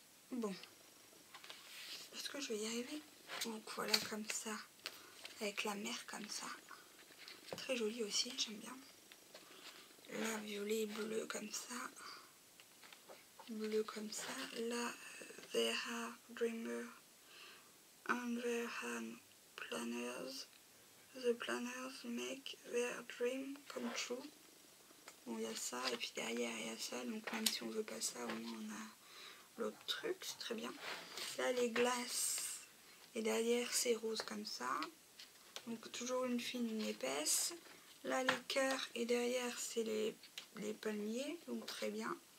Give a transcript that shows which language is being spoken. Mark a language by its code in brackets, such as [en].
[fr] Bon. Est-ce que je vais y arriver? Donc, voilà, comme ça. Avec la mer, comme ça. Très joli aussi, j'aime bien. Là, violet et bleu, comme ça. Bleu, comme ça. [en] Là, there are dreamers and there are planners. The planners make their dream come true. [fr] Bon, il y a ça, et puis derrière, il y a ça. Donc, même si on veut pas ça, au moins, on a l'autre truc. C'est très bien. Là, les glaces. Et derrière, c'est rose, comme ça. Donc, toujours une fine, une épaisse. Là, les cœurs. Et derrière, c'est les palmiers. Donc, très bien.